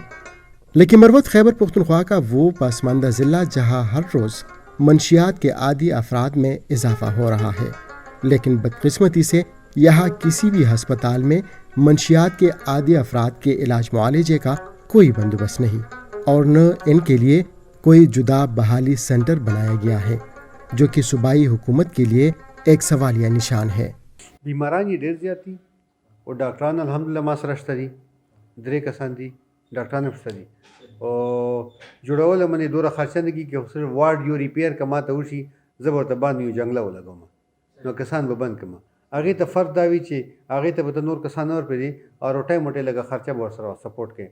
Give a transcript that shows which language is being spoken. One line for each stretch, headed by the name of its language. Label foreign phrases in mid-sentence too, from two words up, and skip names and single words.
Urdu: لیکن مروت خیبر پختونخوا کا وہ پسماندہ ضلع جہاں ہر روز منشیات کے عادی افراد میں اضافہ ہو رہا ہے، لیکن بدقسمتی سے یہاں کسی بھی ہسپتال میں منشیات کے عادی افراد کے علاج معالجے کا کوئی بندوبست نہیں، اور نہ ان کے لیے کوئی جدا بحالی سینٹر بنایا گیا ہے، جو کہ صوبائی حکومت کے لیے ایک سوالیہ نشان ہے.
Pashto: بیماران ډېر زیات دي او ډاکټران الحمدلله ما سره شته دي، 3 کسان دي ډاکټران شته دي او جوړول منې دوره خرچه نه کېږي که صرف وارډ یو ریپیر که ما ته وشي زه به ورته باندې یو جنګله ولګوم نو کسان به بند کړم. هغې ته فرق دا وي چې هغې ته به ته نور کسان نه ورپرېږدي او روټۍ موټۍ لږه خرچه به ورسره سپورټ کوي.